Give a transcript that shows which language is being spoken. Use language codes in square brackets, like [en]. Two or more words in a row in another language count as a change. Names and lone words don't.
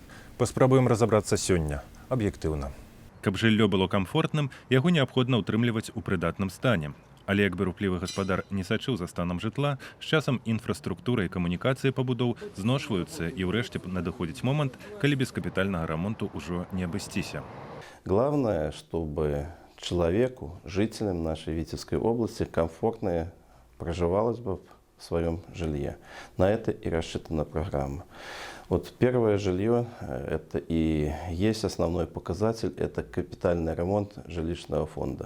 [be] Паспрабуем разабрацца сёння, аб'ектыўна. Каб жыллё было камфортным, яго неабходна ўтрымліваць у прыдатным стане. Але як бы руплівы гаспадар не сачыў за станам жытла, з часам інфраструктура і камунікацыі пабудоў зношваюцца і ўрэшце надыходзіць момант, калі без капітальнага рамонту ўжо не абысціся. [ru] Главное, чтобы человеку, жителям нашей Витебской области комфортно проживалось бы в своем жилье. На это и рассчитана программа. Вот первое жилье, это и есть основной показатель, это капитальный ремонт жилищного фонда.